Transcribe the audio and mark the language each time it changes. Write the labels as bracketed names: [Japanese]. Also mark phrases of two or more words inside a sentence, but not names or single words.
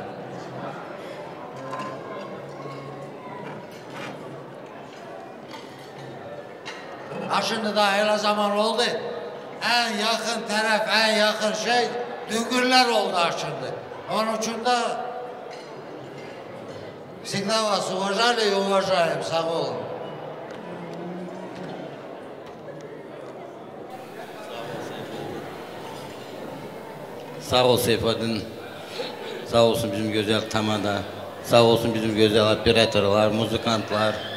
[Turkish] Ha şimdi daha öyle zaman oldu. En yakın taraf, en yakın şey Düngürler oldu ha şimdi. Onun için de [Russian] всегда вас уважали и уважаем. [Turkish] Sağ olun. Sağ ol Seyfettin. Sağ olsun bizim güzel tamada. Sağ olsun bizim güzel operatörler, muzikantlar.